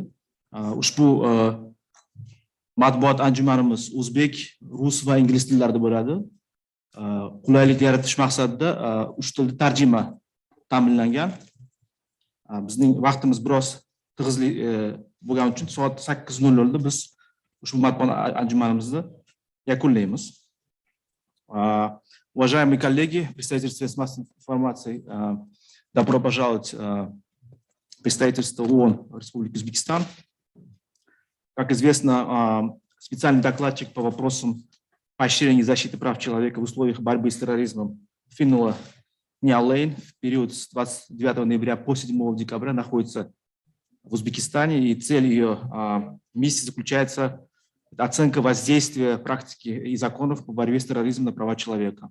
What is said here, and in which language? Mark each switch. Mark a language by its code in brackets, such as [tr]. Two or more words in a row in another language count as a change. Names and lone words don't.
[uz] Ushbu matbuot anjumanimiz o'zbek, rus va ingliz tillarida bo'ladi. Qulaylik yaratish maqsadida 3 tilda tarjima ta'minlangan. Bizning vaqtimiz biroz tig'izli bo'lgani uchun soat 8:00 da biz ushbu matbuot anjumanimizni yakunlaymiz. [ru] Уважаемые коллеги, представители средств массовой информации, добро пожаловать в представительство ООН в Республике Узбекистан. Как известно, специальный докладчик по вопросам поощрения и защиты прав человека в условиях борьбы с терроризмом Финула Ниалейн в период с 29 ноября по 7 декабря находится в Узбекистане, и цель ее миссии заключается оценка воздействия практики и законов по борьбе с терроризмом на права человека.